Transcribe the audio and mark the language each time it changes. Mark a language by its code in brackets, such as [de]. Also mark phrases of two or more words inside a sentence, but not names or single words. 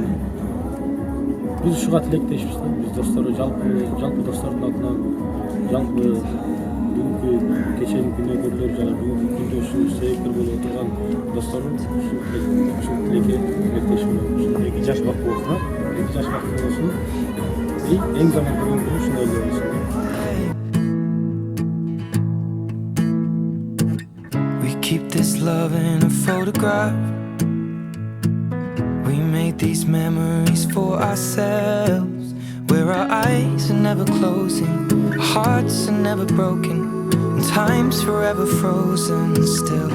[ky] Биз ушуга тилектешпиз да. Биз достор жалпы достордун атынан жалпы бүгүнкү кечээни күнөөкөрлөр жана бүгүнкү күндө ушул себепкер болуп отурган достордун ушул тилекке тилектешим. 2 жаш бак болсун, 2 жаш бак болсун. Эң жаман көргөн күнү ушундай эле болсун. [en] Keep this love in a photograph. We made these memories for ourselves, where our eyes are never closing, hearts are never broken, and time's forever frozen still.